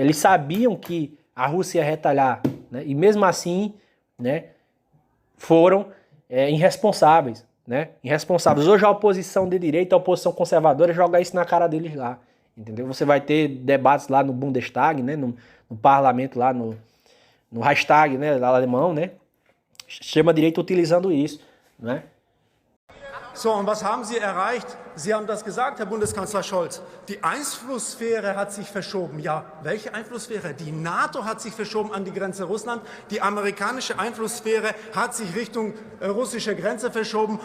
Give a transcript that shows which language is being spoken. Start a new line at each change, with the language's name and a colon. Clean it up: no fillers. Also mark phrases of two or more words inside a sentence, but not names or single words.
Portuguese: Eles sabiam que a Rússia ia retalhar, né? E mesmo assim, né, foram irresponsáveis. Né? Irresponsáveis. Hoje a oposição de direita, a oposição conservadora joga isso na cara deles lá, entendeu? Você vai ter debates lá no Bundestag, né? No parlamento lá, no Reichstag, né? Alemão, né? Extrema-direita utilizando isso, né?
German: So, und was haben Sie erreicht? Sie haben das gesagt, Herr Bundeskanzler Scholz. Die Einflusssphäre hat sich verschoben. Ja, welche Einflusssphäre? Die NATO hat sich verschoben an die Grenze Russland. Die amerikanische Einflusssphäre hat sich Richtung russische Grenze verschoben.